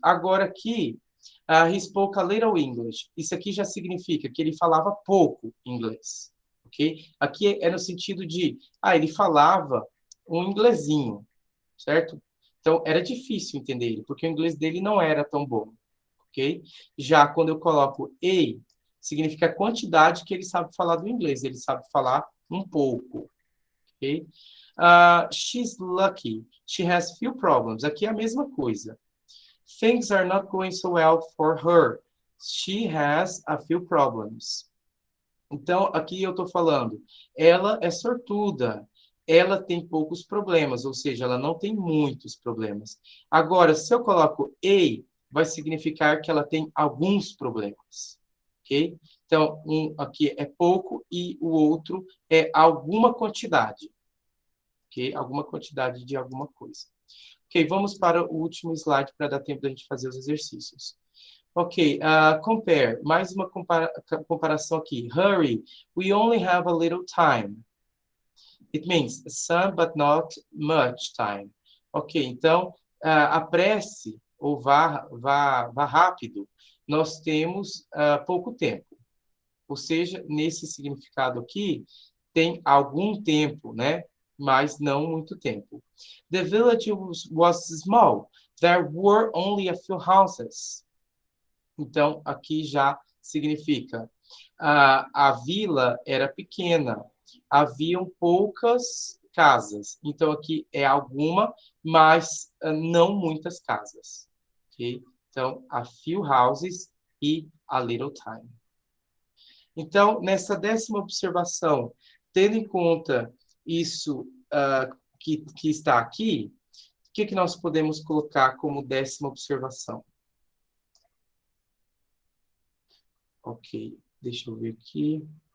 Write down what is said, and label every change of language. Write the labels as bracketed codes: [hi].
[pt] Agora aqui, [en] he spoke a little English. [pt] Isso aqui já significa que ele falava pouco inglês, ok? Aqui é no sentido de, ele falava um inglesinho, certo? Então, era difícil entender ele, porque o inglês dele não era tão bom, ok? Já quando eu coloco a, significa a quantidade que ele sabe falar do inglês. Ele sabe falar um pouco, ok? [en] She's lucky. She has few problems. [pt] Aqui é a mesma coisa. [en] Things are not going so well for her. She has a few problems. [pt] Então, aqui eu estou falando, ela é sortuda, ela tem poucos problemas, ou seja, ela não tem muitos problemas. Agora, se eu coloco a, vai significar que ela tem alguns problemas, ok? Então, um aqui é pouco e o outro é alguma quantidade, ok? Alguma quantidade de alguma coisa. Ok, vamos para o último slide para dar tempo da gente fazer os exercícios. Ok, compare. Mais uma comparação aqui. [en] Hurry, we only have a little time. It means some but not much time. [pt] Ok, então, apresse ou vá rápido. Nós temos pouco tempo. Ou seja, nesse significado aqui, tem algum tempo, né? Mas não muito tempo. [en] The village was small. There were only a few houses. [pt] Então, aqui já significa a vila era pequena, haviam poucas casas. Então, aqui é alguma, mas não muitas casas. Okay? Então, a few houses e a little time. Então, nessa 10ª observação, tendo em conta isso que está aqui, o que nós podemos colocar como 10ª observação? Ok, deixa eu ver aqui.